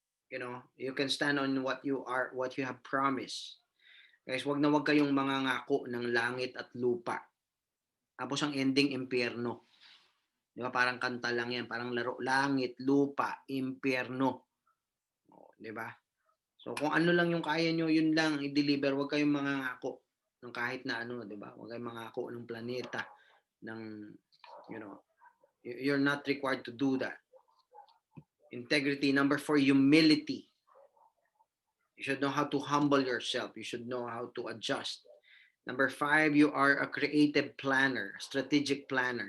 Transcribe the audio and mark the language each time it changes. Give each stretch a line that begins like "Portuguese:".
English: You can stand on what you have promised.
Filipino: Guys, wag kayong mangangako ng langit at lupa. Tapos ang ending, impyerno. Di ba? Parang kanta lang yan. Parang laro. Langit, lupa, impyerno. Di ba? So kung ano lang yung kaya nyo, yun lang i-deliver. Huwag kayong mangangako ng kahit na ano, di ba? Huwag kayong mangako ng planeta,
English: ng, you're not required to do that. Integrity. Number 4, humility. You should know how to humble yourself. You should know how to adjust. Number 5, you are a creative planner, strategic planner.